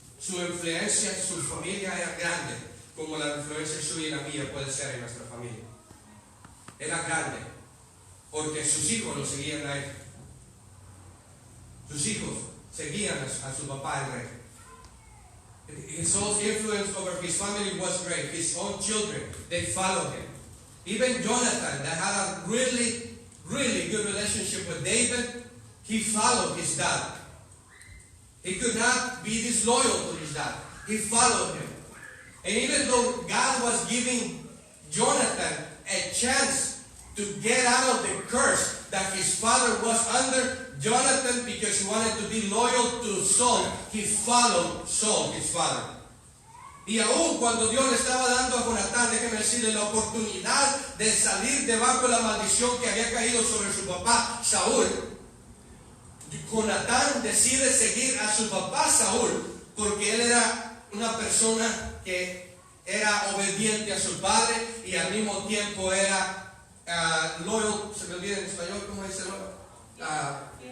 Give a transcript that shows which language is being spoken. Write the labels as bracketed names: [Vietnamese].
[Spanish] su influencia, su familia era grande, como la influencia suya y la mía puede ser en nuestra familia. Era grande, porque sus hijos lo seguían a él. Sus hijos seguían a su papá el rey. [English] His own influence over his family was great. His own children, they followed him. Even Jonathan, that had a really, really good relationship with David, he followed his dad. He could not be disloyal to his dad. He followed him. And even though God was giving Jonathan a chance to get out of the curse that his father was under, Jonathan, because he wanted to be loyal to Saul, he followed Saul, his father. [Spanish] Y aún cuando Dios le estaba dando a Jonatán, déjeme decirle, la oportunidad de salir debajo de la maldición que había caído sobre su papá Saúl, Jonatán decide seguir a su papá Saúl porque él era una persona que era obediente a su padre y al mismo tiempo era loyal, se me olvida en español, ¿cómo dice loyal?